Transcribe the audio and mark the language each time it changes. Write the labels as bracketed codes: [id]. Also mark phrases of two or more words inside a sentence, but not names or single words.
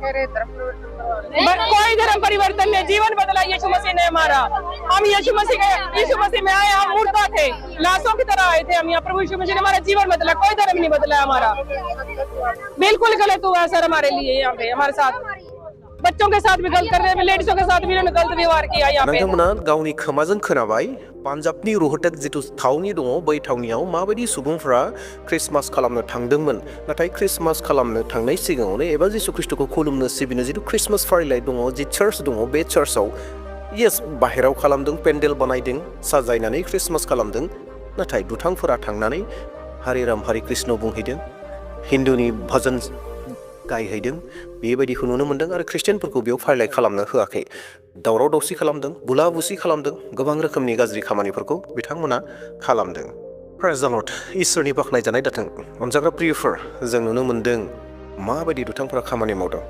[hi] कोई धर्म परिवर्तन नहीं, जीवन बदला यीशु मसीह ने हमारा। हम यीशु मसीह में आए, हम मुर्दा थे, लाशों की तरह आए थे हम यहाँ। प्रभु यीशु मसीह ने हमारा जीवन बदला, कोई धर्म नहीं बदला हमारा। बिल्कुल गलत हुआ सर हमारे लिए यहाँ पे, हमारे साथ बच्चों के साथ भी गलत कर रहे हैं, लेडीजों के साथ भी इन्होंने गलत व्यवहार किया यहाँ पे। [brx] नोंथांमोना गावनि खोमाजों खोनाबाय पान्जाबनि रोहतक जिथु थावनि दङ, बै थावनियाव माबायदि सुबुंफोरा ख्रिस्टमास खालामनो थांदोंमोन। नाथाय ख्रिस्टमास खालामनो थांनाय सिगाङावनो एबा जिसु ख्रिस्टखौ खुलुमनो सिबिनो जिथु ख्रिस्टमास फारिलाइ दङ, जि चार्च दङ, बे चार्चआव येस बाहेराव खालामदों, पेन्डेल बानायदों, साजायनानै ख्रिस्टमास खालामदों। नाथाय दुथांफोरा थांनानै हरे राम हरे कृष्ण बुंहैदों, हिन्दुनि भजन गायहैदों, बेबायदिखौ नुनो मोन्दों। आरो ख्रिस्टियानफोरखौ बेयाव फारिलाइ खालामनो होआखै, दावराव दावसि खालामदों, बुला बुसि खालामदों, गोबां रोखोमनि गाज्रि खामानिफोरखौ बिथांमोना खालामदों। [en] Praise the Lord, [brx] इसोरनि बाख्नायजानाय जाथों। अनजाग्रा प्रियफोर, जों नुनो मोन्दों माबायदि दुथांफोरा खामानि मावदों।